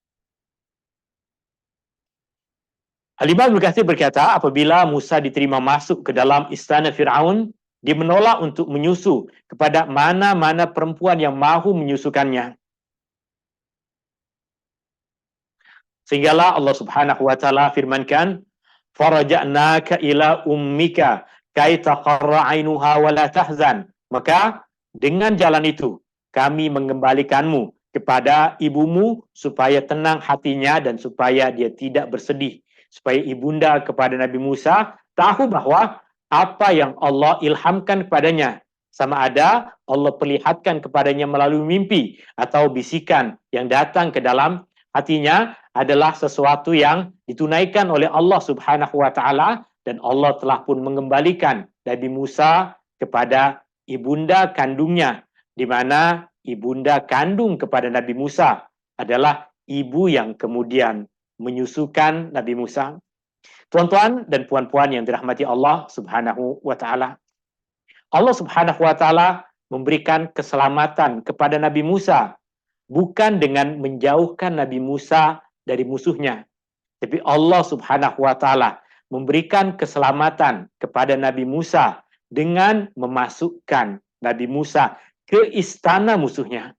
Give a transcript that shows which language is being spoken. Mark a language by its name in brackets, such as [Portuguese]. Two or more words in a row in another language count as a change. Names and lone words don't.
[Malay] Al-Imam Ibnu Katsir berkata, apabila Musa diterima masuk ke dalam istana Fir'aun, dia menolak untuk menyusu kepada mana-mana perempuan yang mahu menyusukannya. Sehinggalah Allah [Arabic] سبحانه وتعالى [Malay] firmankan, [Arabic] "فرجعناك إلى أمك كي تقر عينها ولا تحزن." [Malay] Maka dengan jalan itu kami mengembalikanmu kepada ibumu supaya tenang hatinya dan supaya dia tidak bersedih. Supaya ibunda kepada Nabi Musa tahu bahwa apa yang Allah ilhamkan kepadanya, sama ada Allah perlihatkan kepadanya melalui mimpi atau bisikan yang datang ke dalam hatinya, adalah sesuatu yang ditunaikan oleh Allah [Arabic] سبحانه وتعالى, [Malay] dan Allah telah pun mengembalikan Nabi Musa kepada ibunda kandungnya, di mana ibunda kandung kepada Nabi Musa adalah ibu yang kemudian menyusukan Nabi Musa. Tuan-tuan dan puan-puan yang dirahmati Allah [Arabic] سبحانه وتعالى. [Malay] Allah [Arabic] سبحانه وتعالى [Malay] memberikan keselamatan kepada Nabi Musa bukan dengan menjauhkan Nabi Musa dari musuhnya, tapi Allah [Arabic] سبحانه وتعالى [Malay] memberikan keselamatan kepada Nabi Musa dengan memasukkan Nabi Musa ke istana musuhnya.